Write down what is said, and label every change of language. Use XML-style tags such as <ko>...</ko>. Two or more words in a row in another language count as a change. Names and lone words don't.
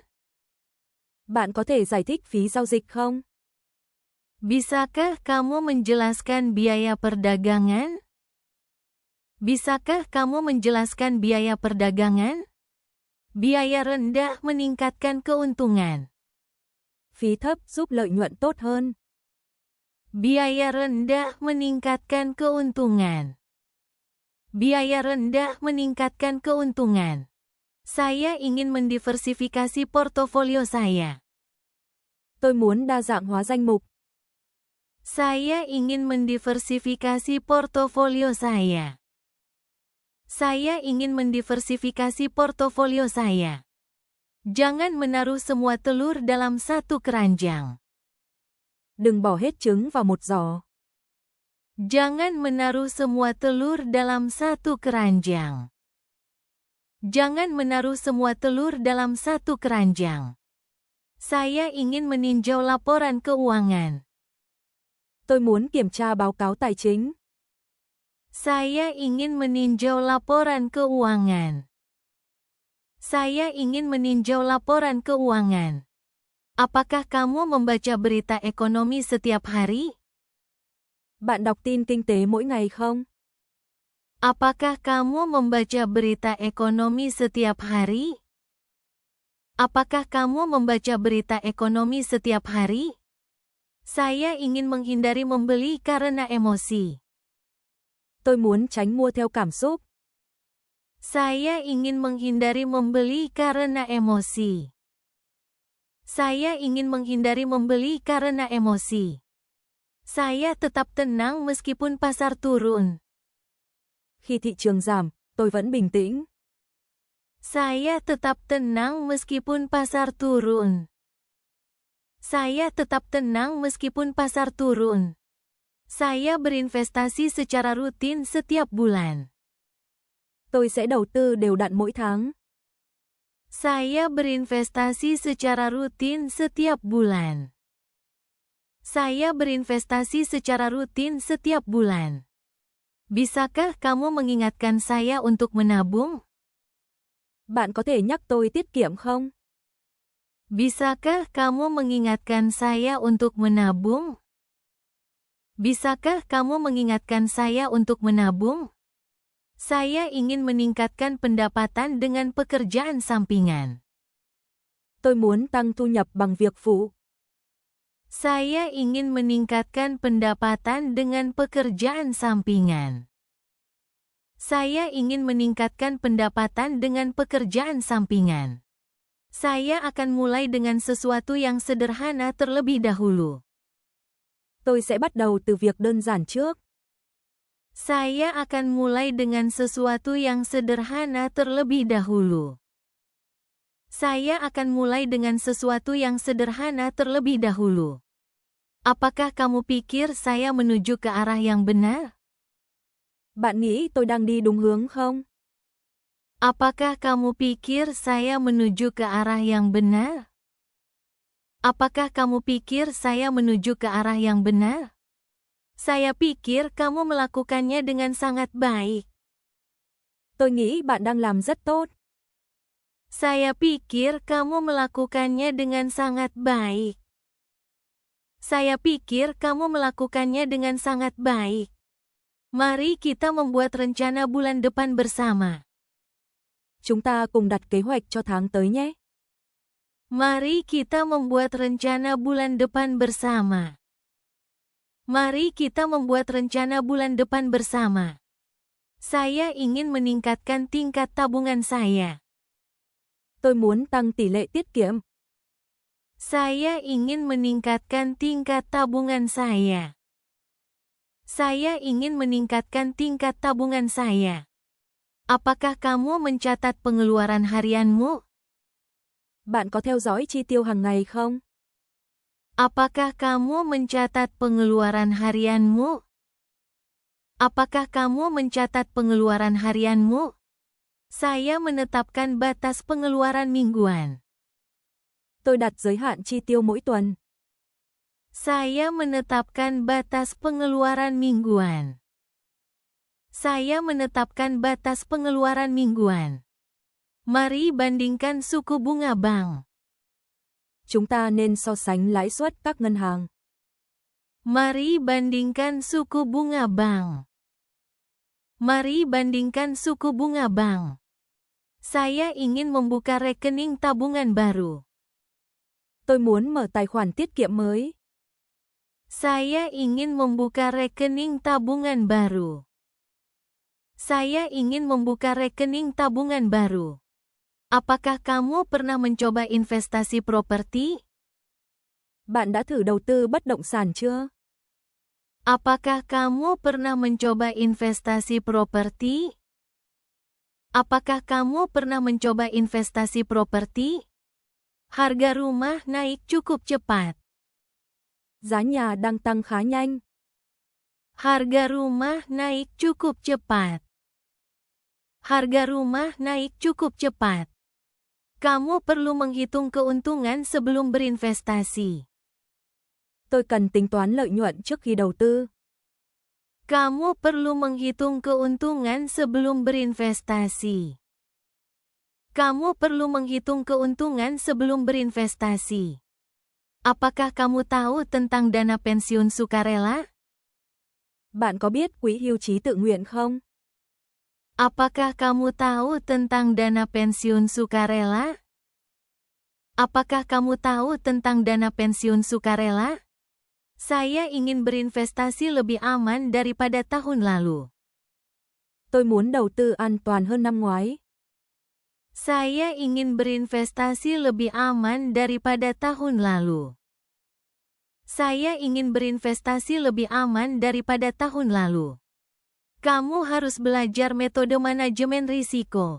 <vi>Bạn có thể giải thích phí giao dịch không?</vi> <id>Bisakah kamu menjelaskan biaya perdagangan? Bisakah kamu menjelaskan biaya perdagangan? Biaya rendah meningkatkan keuntungan.</id> <vi>phí thấp giúp lợi nhuận tốt hơn.</vi> <id>Biaya rendah meningkatkan keuntungan. Biaya rendah meningkatkan keuntungan. Saya ingin mendiversifikasi portofolio saya.</id> <vi>Tôi muốn đa dạng hóa danh mục.</vi> <id>Saya ingin mendiversifikasi portofolio saya. Saya ingin mendiversifikasi portofolio saya. Jangan menaruh semua telur dalam satu keranjang.</id> <vi>Đừng bỏ hết trứng vào một giỏ.</vi> <id>Jangan menaruh semua telur dalam satu keranjang. Jangan menaruh semua telur dalam satu keranjang. Saya ingin meninjau laporan keuangan.</id> <vi>Tôi muốn kiểm tra báo cáo tài chính.</vi> <id>Saya ingin meninjau laporan keuangan. Saya ingin meninjau laporan keuangan. Apakah kamu membaca berita ekonomi setiap hari?</id> <vi>Bạn đọc tin kinh tế mỗi ngày không?</vi> <id>Apakah kamu membaca berita ekonomi setiap hari? Apakah kamu membaca berita ekonomi setiap hari? Saya ingin menghindari membeli karena emosi.</id> <vi>Tôi muốn tránh mua theo cảm xúc.</vi> <id>Saya ingin menghindari membeli karena emosi. Saya ingin menghindari membeli karena emosi. Saya tetap tenang meskipun pasar turun.</id> <vi>Khi thị trường giảm, tôi vẫn bình tĩnh.</vi> <id>Saya tetap tenang meskipun pasar turun. Saya tetap tenang meskipun pasar turun. Saya berinvestasi secara rutin setiap bulan.</id> <vi>Tôi sẽ đầu tư đều đặn mỗi tháng.</vi> <id>Saya berinvestasi secara rutin setiap bulan. Saya berinvestasi secara rutin setiap bulan. Bisakah kamu mengingatkan saya untuk menabung?</id> <vi>Bạn có thể nhắc tôi tiết kiệm không?</vi> <id>Bisakah kamu mengingatkan saya untuk menabung? Bisakah kamu mengingatkan saya untuk menabung? Saya ingin meningkatkan pendapatan dengan pekerjaan sampingan.</id> <vi>Tôi muốn tăng thu nhập bằng việc phụ.</vi> <id>Saya ingin meningkatkan pendapatan dengan pekerjaan sampingan. Saya ingin meningkatkan pendapatan dengan pekerjaan sampingan. Saya akan mulai dengan sesuatu yang sederhana terlebih dahulu.</id> <vi>Tôi sẽ bắt đầu từ việc đơn giản trước.</vi> <id>Saya akan mulai dengan sesuatu yang sederhana terlebih dahulu. Saya akan mulai dengan sesuatu yang sederhana terlebih dahulu. Apakah kamu pikir saya menuju ke arah yang benar?</id> <vi>Bạn nghĩ tôi đang đi đúng hướng không?</vi> <id>Apakah kamu pikir saya menuju ke arah yang benar? Apakah kamu pikir saya menuju ke arah yang benar? Saya pikir kamu melakukannya dengan sangat baik.</id> <vi>Tôi nghĩ bạn đang làm rất tốt.</vi> <id>Saya pikir kamu melakukannya dengan sangat baik. Saya pikir kamu melakukannya dengan sangat baik. Mari kita membuat rencana bulan depan bersama.</id> <vi>Chúng ta cùng đặt kế hoạch cho tháng tới nhé.</vi> <id>Mari kita membuat rencana bulan depan bersama. Mari kita membuat rencana bulan depan bersama. Saya ingin meningkatkan tingkat tabungan saya.</id> <vi>Tôi muốn tăng tỷ lệ tiết kiệm.</vi> <id>Saya ingin meningkatkan tingkat tabungan saya. Saya ingin meningkatkan tingkat tabungan saya. Apakah kamu mencatat pengeluaran harianmu?</id> <vi>Bạn có theo dõi chi tiêu hàng ngày không?</vi> <id>Apakah kamu mencatat pengeluaran harianmu? Apakah kamu mencatat pengeluaran harianmu? Saya menetapkan batas pengeluaran mingguan.</id> <vi>Tôi đặt giới hạn chi tiêu mỗi tuần.</vi> <id>Saya menetapkan batas pengeluaran mingguan. Saya menetapkan batas pengeluaran mingguan. Mari bandingkan suku bunga bank.</id> <vi>Chúng ta nên so sánh lãi suất các ngân hàng.</vi> <id>Mari bandingkan suku bunga bank. Mari bandingkan suku bunga bank. Saya ingin membuka rekening tabungan baru.</id> <vi>Tôi muốn mở tài khoản tiết kiệm mới.</vi> <id>Saya ingin membuka rekening tabungan baru. Saya ingin membuka rekening tabungan baru. Apakah kamu pernah mencoba investasi properti?</id> <vi>Bạn đã thử đầu tư bất động sản chưa?</vi> <id>Apakah kamu pernah mencoba investasi properti? Apakah kamu pernah mencoba investasi properti? Harga rumah naik cukup cepat.</id> <vi>Giá nhà đang tăng khá nhanh.</vi> <id>Harga rumah naik cukup cepat. Harga rumah naik cukup cepat. Kamu perlu menghitung keuntungan sebelum berinvestasi.</id> <vi>Tôi cần tính toán lợi nhuận trước khi đầu tư.</vi> <id>Kamu perlu menghitung keuntungan sebelum berinvestasi. Kamu perlu menghitung keuntungan sebelum berinvestasi. Apakah kamu tahu tentang dana pensiun sukarela?</id> <vi>Bạn có biết quỹ hưu trí tự nguyện không?</vi> <id>Apakah kamu tahu tentang dana pensiun sukarela? Apakah kamu tahu tentang dana pensiun sukarela? Saya ingin berinvestasi lebih aman daripada tahun lalu.</id> <vi>Tôi muốn đầu tư an toàn hơn năm ngoái.</vi> <id>Saya ingin berinvestasi lebih aman daripada tahun lalu. Saya ingin berinvestasi lebih aman daripada tahun lalu. Kamu harus belajar metode manajemen risiko.</id>